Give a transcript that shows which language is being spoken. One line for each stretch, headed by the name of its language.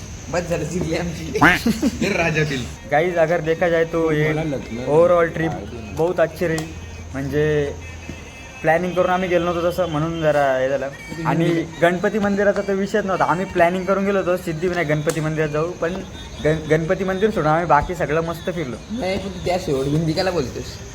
Marathi: बस झालं, जिरली आमची राजातील।
Hindi: गाइस अगर देखा जाए तो ये ओवरऑल ट्रिप बहुत अच्छी रही।
Marathi: म्हणजे प्लॅनिंग करून आम्ही गेलो नव्हतो तसं, म्हणून जरा हे झालं। आणि गणपती मंदिराचा तर विषयच नव्हता, आम्ही प्लॅनिंग करून गेलो होतो सिद्धिविनायक गणपती मंदिरात जाऊ, पण गणपती मंदिर सोडून आम्ही बाकी सगळं मस्त फिरलो। नाही त्या शेवट हिंदी काला बोलतोस?